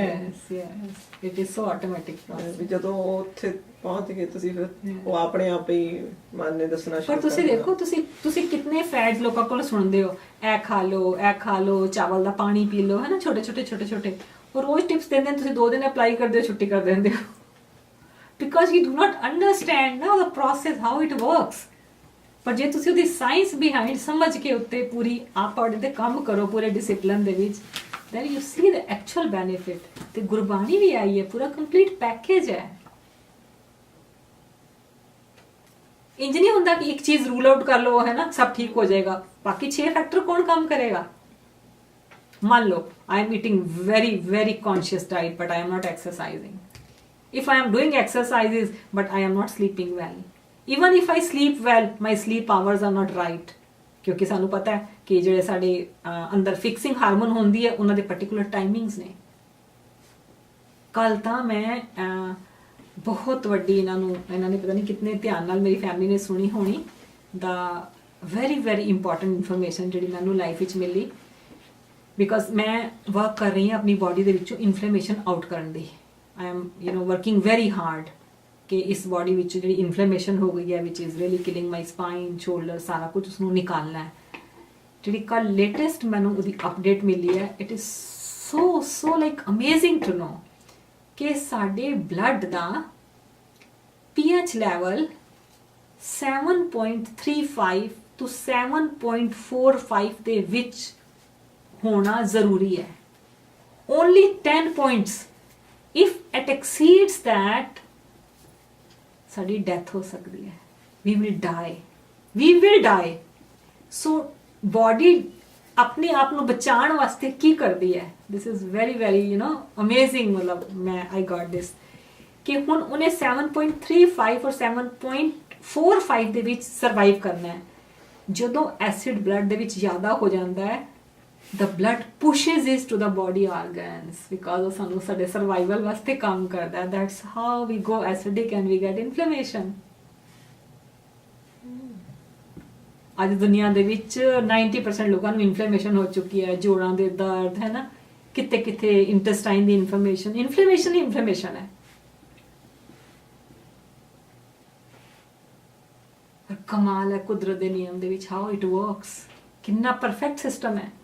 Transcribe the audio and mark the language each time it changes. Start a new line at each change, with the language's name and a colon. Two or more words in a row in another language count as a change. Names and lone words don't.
English: Yes, it is so automatic process.
Punjabi: ਵੀ ਜਦੋਂ ਉਹ ਉੱਥੇ ਪਹੁੰਚ ਗਏ ਤੁਸੀਂ, ਫਿਰ ਉਹ ਆਪਣੇ ਆਪ ਹੀ ਮਨ ਨੇ ਦੱਸਣਾ ਸ਼ੁਰੂ ਪਰ ਤੁਸੀਂ ਕਰ ਦੇਖੋ, ਤੁਸੀਂ ਕਿੰਨੇ ਫੈਟਸ ਲੋਕਾਂ ਕੋਲ ਸੁਣਦੇ ਹੋ, ਇਹ ਖਾ ਲਓ, ਚਾਵਲ ਦਾ ਪਾਣੀ ਪੀ ਲਓ, ਹੈ ਨਾ, ਛੋਟੇ ਔਰ ਰੋਜ਼ ਟਿਪਸ ਦਿੰਦੇ ਨੇ, ਤੁਸੀਂ 2 ਦਿਨ ਅਪਲਾਈ ਕਰਦੇ ਹੋ, ਛੁੱਟੀ ਕਰ ਦਿੰਦੇ ਹੋ,
English: because you do not understand now the process how it works.
Punjabi: ਪਰ ਜੇ ਤੁਸੀਂ ਉਹਦੀ
English: science behind
Punjabi: ਸਮਝ ਕੇ ਉੱਤੇ ਪੂਰੀ ਆਪ ਉਹਦੇ ਤੇ ਕੰਮ ਕਰੋ ਪੂਰੇ ਡਿਸਪਲਿਨ ਦੇ ਵਿੱਚ,
English: then you see the actual benefit.
Punjabi: ਤੇ ਗੁਰਬਾਣੀ ਵੀ ਆਈ ਹੈ, ਪੂਰਾ
English: complete package
Punjabi: ਹੈ। ਇੰਜ ਨਹੀਂ ਹੁੰਦਾ ਕਿ ਇੱਕ ਚੀਜ਼
English: rule out
Punjabi: ਕਰ ਲਓ, ਹੈ ਨਾ, ਸਭ ਠੀਕ ਹੋ ਜਾਏਗਾ, ਬਾਕੀ 6 ਫੈਕਟਰ ਕੌਣ ਕੰਮ ਕਰੇਗਾ? ਮੰਨ ਲਓ
English: I am eating very very conscious diet but I am not exercising. If I am doing exercises but I am not sleeping well, even if I sleep well, my sleep hours are not right,
Punjabi: ਕਿਉਂਕਿ ਸਾਨੂੰ ਪਤਾ ਹੈ ਕਿ ਜਿਹੜੇ ਸਾਡੇ ਅੰਦਰ
English: fixing hormone
Punjabi: ਹੁੰਦੀ ਹੈ ਉਹਨਾਂ ਦੇ
English: particular timings
Punjabi: ਨੇ। ਕੱਲ ਤਾਂ ਮੈਂ ਬਹੁਤ ਵੱਡੀ ਇਹਨਾਂ ਨੇ ਪਤਾ ਨਹੀਂ ਕਿਤਨੇ ਧਿਆਨ ਨਾਲ ਮੇਰੀ ਫੈਮਿਲੀ ਨੇ ਸੁਣੀ ਹੋਣੀ,
English: the very very important information
Punjabi: ਜਿਹੜੀ ਮੈਨੂੰ ਲਾਈਫ ਵਿੱਚ ਮਿਲੀ, ਬਿਕਾਜ਼ ਮੈਂ ਵਰਕ ਕਰ ਰਹੀ ਹਾਂ ਆਪਣੀ ਬੋਡੀ ਦੇ ਵਿੱਚੋਂ
English: inflammation out
Punjabi: ਕਰਨ ਦੀ।
English: I am working very hard
Punjabi: ਕਿ ਇਸ ਬੋਡੀ ਵਿੱਚ ਜਿਹੜੀ ਇਨਫਲੇਮੇਸ਼ਨ ਹੋ ਗਈ ਹੈ,
English: which is really killing my spine, shoulder,
Punjabi: ਸਾਰਾ ਕੁਝ ਉਸਨੂੰ ਨਿਕਾਲਣਾ ਹੈ। ਜਿਹੜੀ ਕੱਲ ਲੇਟੈਸਟ ਮੈਨੂੰ ਉਹਦੀ ਅਪਡੇਟ ਮਿਲੀ ਹੈ,
English: it is so like amazing to know
Punjabi: ਕਿ ਸਾਡੇ ਬਲੱਡ ਦਾ pH ਲੈਵਲ 7.35 to 7.45 ਦੇ ਵਿੱਚ ਹੋਣਾ ਜ਼ਰੂਰੀ ਹੈ।
English: Only 10 points. If it exceeds that,
Punjabi: ਸਾਡੀ ਡੈਥ ਹੋ ਸਕਦੀ ਹੈ।
English: We will die.
Punjabi: So body ਆਪਣੇ ਆਪ ਨੂੰ ਬਚਾਉਣ ਵਾਸਤੇ ਕੀ ਕਰਦੀ ਹੈ?
English: This is very very amazing,
Punjabi: ਮਤਲਬ
English: I got this
Punjabi: ਕਿ ਹੁਣ ਉਹਨੇ 7.35 ਔਰ 7.45 ਦੇ ਵਿੱਚ ਸਰਵਾਈਵ ਕਰਨਾ ਹੈ। ਜਦੋਂ ਐਸਿਡ ਬਲੱਡ ਦੇ ਵਿੱਚ ਜ਼ਿਆਦਾ ਹੋ ਜਾਂਦਾ ਹੈ,
English: the blood pushes it to the body organs because
Punjabi: ਉਹ ਸਾਨੂੰ ਸਾਡੇ ਸਰਵਾਈਵਲ ਵਾਸਤੇ ਕੰਮ ਕਰਦਾ ਹੈ।
English: That's how we go acidic and we get inflammation.
Punjabi: ਅੱਜ ਦੁਨੀਆ ਦੇ ਵਿੱਚ 90% ਲੋਕਾਂ ਨੂੰ ਇਨਫਲੇਮੇਸ਼ਨ ਹੋ ਚੁੱਕੀ ਹੈ, ਜੋੜਾਂ ਦੇ ਦਰਦ ਹੈ ਨਾ, ਕਿਤੇ ਕਿਤੇ ਇੰਟੈਸਟਾਈਨ ਦੀ ਇਨਫਲੇਮੇਸ਼ਨ ਹੀ ਇਨਫਲੇਮੇਸ਼ਨ ਹੈ। ਪਰ ਕਮਾਲ ਹੈ ਕੁਦਰਤ ਦੇ ਨਿਯਮ ਦੇ ਵਿੱਚ
English: how it works,
Punjabi: ਕਿੰਨਾ
English: perfect system
Punjabi: ਹੈ।